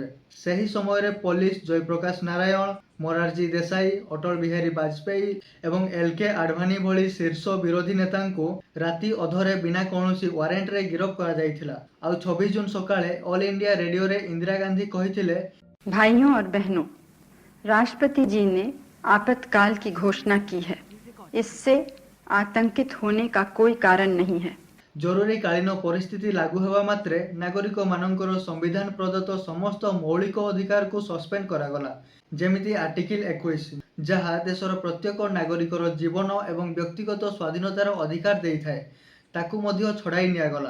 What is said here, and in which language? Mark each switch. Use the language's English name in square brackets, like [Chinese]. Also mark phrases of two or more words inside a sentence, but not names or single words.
[Odia] ସେହି ସମୟରେ ପୋଲିସ ଜୟପ୍ରକାଶ ନାରାୟଣ, ମୋରାରଜୀ ଦେଶାଇ, ଅଟଳ ବିହାରୀ ବାଜପେୟୀ ଏବଂ ଏଲ୍.କେ. ଆଡଭାନୀ ଭଳି ଶୀର୍ଷ ବିରୋଧୀ ନେତାଙ୍କୁ ରାତି ଅଧରେ ବିନା କୌଣସି ୱାରେଣ୍ଟରେ ଗିରଫ କରାଯାଇଥିଲା। ଆଉ 26 ଜୁନ୍ ସକାଳେ ଅଲ୍ ଇଣ୍ଡିଆ ରେଡିଓରେ ଇନ୍ଦିରା ଗାନ୍ଧୀ କହିଥିଲେ, [Hindi] भाइयों और बहनों, राष्ट्रपति जी ने आपातकाल की घोषणा की है। इससे आतंकित होने का कोई कारण नहीं है। [Odia] ଜରୁରୀକାଳୀନ ପରିସ୍ଥିତି ଲାଗୁ ହେବା ମାତ୍ରେ ନାଗରିକମାନଙ୍କର ସମ୍ବିଧାନ ପ୍ରଦତ୍ତ ସମସ୍ତ ମୌଳିକ ଅଧିକାରକୁ ସସ୍ପେଣ୍ଡ କରାଗଲା, ଯେମିତି ଆର୍ଟିକିଲ୍ 21, ଯାହା ଦେଶର ପ୍ରତ୍ୟେକ ନାଗରିକର ଜୀବନ ଏବଂ ବ୍ୟକ୍ତିଗତ ସ୍ୱାଧୀନତାର ଅଧିକାର ଦେଇଥାଏ, ତାକୁ ମଧ୍ୟ ଛଡ଼ାଇ ନିଆଗଲା।